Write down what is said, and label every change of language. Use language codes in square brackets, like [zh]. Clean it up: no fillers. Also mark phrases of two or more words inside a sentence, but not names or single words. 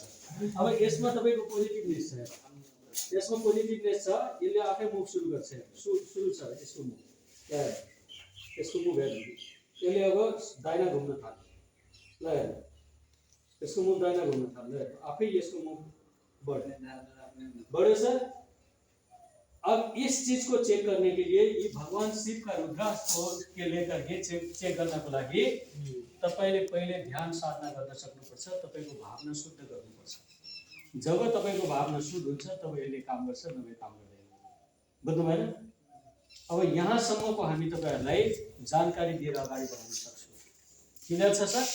[ne] अब यसमा तपाईको पोजिटिभनेस छ यसमा पोजिटिभनेस छ यसले आफै मुभ सुरु गर्छ सुरु छ यसको मुभ यसको मुभ हेर्नु यसले अब दाहिना घुम्न थाल्छ ल हेर्नु यसको मुभ दाहिना घुम्न थाल्छ आफै यसको मुभ बढ्यो सर। [hi] अब इस चीज को चेक करने के लिए ये भगवान शिव का रुद्रास्त्र के लेकर के [ne] चेक गर्नको लागि तपाईले पहिले ध्यान साधना गर्न सक्नुपर्छ तपाईको भावना शुद्ध गर्नुपर्छ जब तपाईको भावना शुद्ध हुन्छ तब यसले काम गर्छ नभए काम गर्दैन बुझ्नु भएन। अब यहाँसम्मको हामी तपाईहरुलाई जानकारी दिएर अगाडि बढाउन सक्छौं क्लियर छ सर।